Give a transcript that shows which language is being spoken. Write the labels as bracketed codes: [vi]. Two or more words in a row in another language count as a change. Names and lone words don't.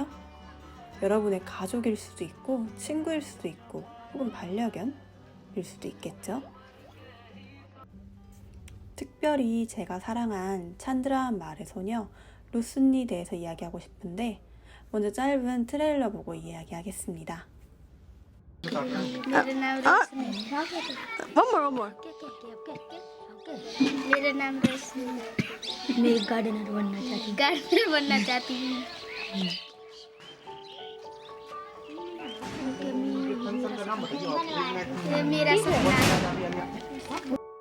[ko] 여러분의 가족일 수도 있고 친구일 수도 있고 혹은 반려견일 수도 있겠죠? 특별히 제가 사랑한 찬드라반 마을의 소녀 루슨니 대해서 이야기하고 싶은데 먼저 짧은 트레일러 보고 이야기하겠습니다. [hi] मेरा नाम रोशनी [en] One more. [hi] मेरा नाम रोशनी मैं एक गार्डनर बनना चाहती हूँ। गार्डनर बनना चाहती हूँ। ये मेरा सपना है।